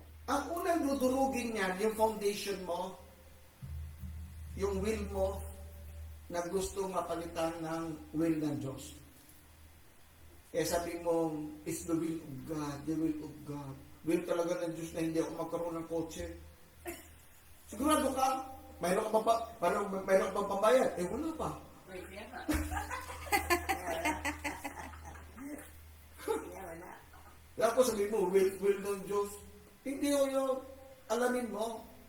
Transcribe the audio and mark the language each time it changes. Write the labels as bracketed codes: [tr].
[tl] Ang unang dudurugin niyan, yung foundation mo, yung will mo, na gusto mapalitan ng will ng Diyos. Kaya sabi mo, [en] it's the will of God, the will of God. [tl] Will talaga ng Diyos na hindi ako magkaroon ng kotse. Sigurado ka? Mayroon ka bang pambayad? Wala pa. Tapos sabi mo, will ng Diyos. Hindi ko yun. Alamin mo.